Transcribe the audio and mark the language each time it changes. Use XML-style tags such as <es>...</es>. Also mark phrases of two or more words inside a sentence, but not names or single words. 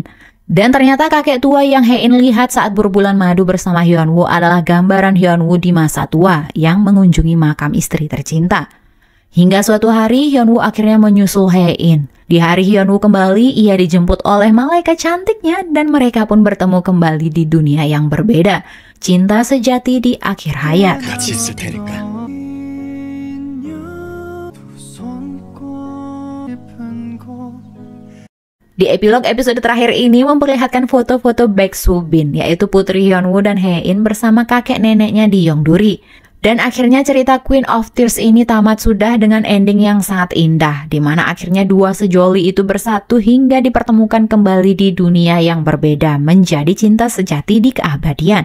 <id>Dan ternyata kakek tua yang Hae-in lihat saat berbulan madu bersama Hyun-woo adalah gambaran Hyun-woo di masa tua yang mengunjungi makam istri tercinta. Hingga suatu hari Hyunwoo akhirnya menyusul Hae-in. Di hari Hyunwoo kembali, ia dijemput oleh malaikat cantiknya dan mereka pun bertemu kembali di dunia yang berbeda. Cinta sejati di akhir hayat.</id> <ko>같이 있을 테니까.</ko> <id>Di epilog episode terakhir ini memperlihatkan foto-foto Baek Soo Bin, yaitu putri Hyunwoo dan Hae-in bersama kakek neneknya di Yongduri. Dan akhirnya cerita Queen of Tears ini tamat sudah dengan ending yang sangat indah, di mana akhirnya dua sejoli itu bersatu hingga dipertemukan kembali di dunia yang berbeda, menjadi cinta sejati di keabadian.</id>